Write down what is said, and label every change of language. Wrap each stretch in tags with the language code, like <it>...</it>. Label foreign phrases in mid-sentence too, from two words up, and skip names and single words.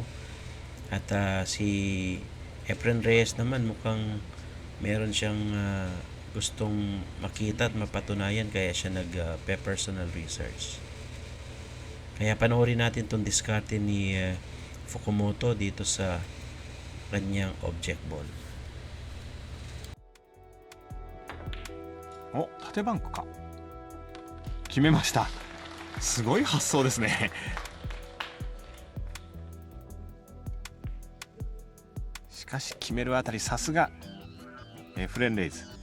<tl>At si Efren Reyes naman mukhang meron siyang gustong makita at mapatunayan, kaya siya nag-</tl> <en>personal research.</en> <tl>Kaya panoorin natin itong diskarte ni Fukumoto dito sa kanyang</tl> <en>object ball.</en> <ja>お、縦バンクか。決めました。すごい発想ですね。しかし決めるあたりさすがエフレン・レイズ。</ja>